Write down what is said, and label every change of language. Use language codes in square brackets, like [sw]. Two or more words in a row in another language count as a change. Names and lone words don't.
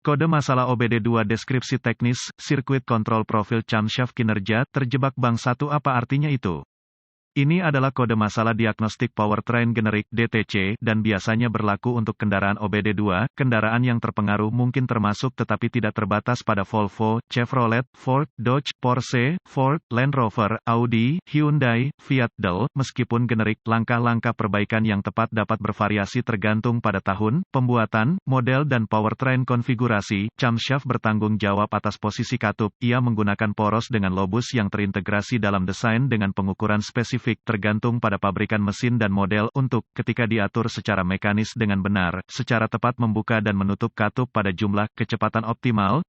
[id] Kode masalah OBD2 deskripsi teknis, sirkuit kontrol profil camshaft kinerja, terjebak bank 1 apa artinya itu? Ini adalah kode masalah diagnostik powertrain generik (DTC) dan biasanya berlaku untuk kendaraan OBD2. Kendaraan yang terpengaruh mungkin termasuk tetapi tidak terbatas pada Volvo, Chevrolet, Ford, Dodge, Porsche, Ford, Land Rover, Audi, Hyundai, Fiat Del. Meskipun generik, langkah-langkah perbaikan yang tepat dapat bervariasi tergantung pada tahun, pembuatan, model dan powertrain konfigurasi. Camshaft bertanggung jawab atas posisi katup. Ia menggunakan poros dengan lobus yang terintegrasi dalam desain dengan pengukuran spesifik tergantung pada pabrikan mesin dan model untuk, ketika diatur secara mekanis dengan benar, secara tepat membuka dan menutup katup pada jumlah, kecepatan optimal.